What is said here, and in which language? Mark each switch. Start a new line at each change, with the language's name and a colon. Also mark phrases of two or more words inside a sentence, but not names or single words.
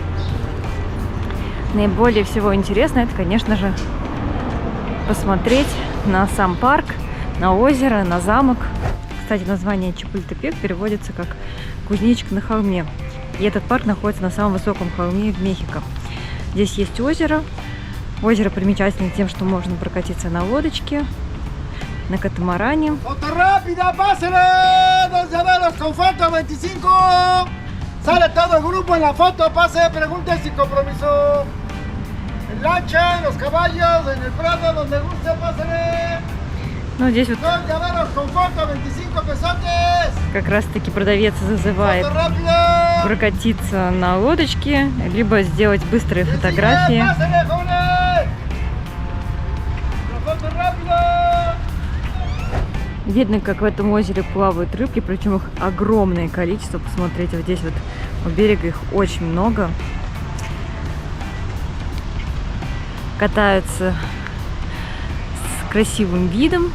Russian: Наиболее всего интересно это, конечно же, посмотреть на сам парк, на озеро, на замок. Кстати, название Чапультепек переводится как «Кузнечик на холме». И этот парк находится на самом высоком холме в Мехико. Здесь есть озеро. Озеро примечательно тем, что можно прокатиться на лодочке, на катамаране.
Spanish: Sale todo el grupo en la foto, pase, pregunte sin compromiso. En lancha, en los caballos, en el prado, donde guste, pásale.
Russian: Ну, здесь вот
Spanish: Dos llaveros con foto, 25 pesotes.
Russian: как раз-таки продавец зазывает
Spanish: Foto rápido.
Russian: прокатиться на лодочке, либо сделать быстрые
Spanish: El
Russian: фотографии.
Spanish: siguiente, pásale, jóvenes. La foto rápido.
Russian: Видно, как в этом озере плавают рыбки, причем их огромное количество. Посмотрите, вот здесь вот у берега их очень много. Катаются с красивым видом.